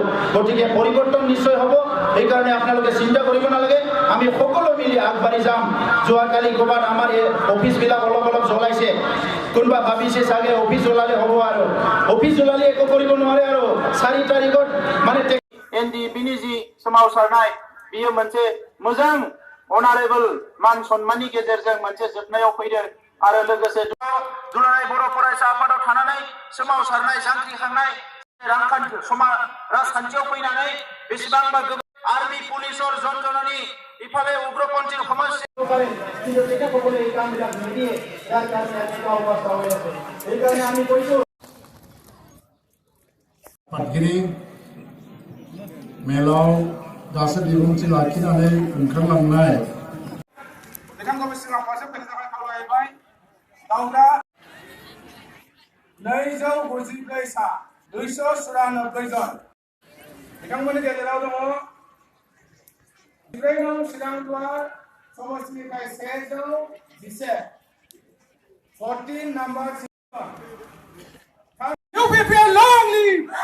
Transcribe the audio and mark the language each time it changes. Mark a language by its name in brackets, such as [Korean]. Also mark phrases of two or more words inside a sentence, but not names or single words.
[Assamese] গতিকে পৰিৱৰ্তন নিশ্চয় হ'ব, সেইকাৰণে আপোনালোকে চিন্তা কৰিব নালাগে, আমি সকলো মিলি আগবাঢ়ি যাম। যোৱাকালি ক'ৰবাত আমাৰ এই অফিচবিলাক অলপ জ্বলাইছে, কোনোবা ভাবিছে চাগে অফিচ জ্বলালে হ'ব, আৰু অফিচ জ্বলালে একো কৰিব নোৱাৰে। আৰু 4 তাৰিখত মানে [Bodo] NDP-नि जि सोमावसारनाय बियो मोनसे मोजां अनारेबल मान सन्माननि गेजेरजों मोनसे जोबनायाव फैदों। आरो लोगोसे दुलाराय बर' फरायसा आफादाव थानानै सोमावसारनाय जांख्रिखांनाय राजखान्थियाव फैनानै बेसेबांबा आर्मी पुलिसर जनजननि इफाले उग्रपन्थीৰ [Assamese] সমস্যা কিন্তু এটা সকলে এই কামবিলাক নিদিয়ে, যাৰ কাৰণে এনেকুৱা অৱস্থা হৈ আছে। সেইকাৰণে আমি কৈছোঁ [Bodo] पाटगिरि मेलाव दासो बिबुंथि लाखिनानै ओंखारलांनाय बिथांखौ सिगां फारसे फैनो थाखाय खावलायबाय। दाउदा 294 सा 294 जन बिथांमोननि गेजेराव दङ 14 नं सिगांद्वार समष्टिनिफ्राय 111 14 नम्बर UPPL [English] long live!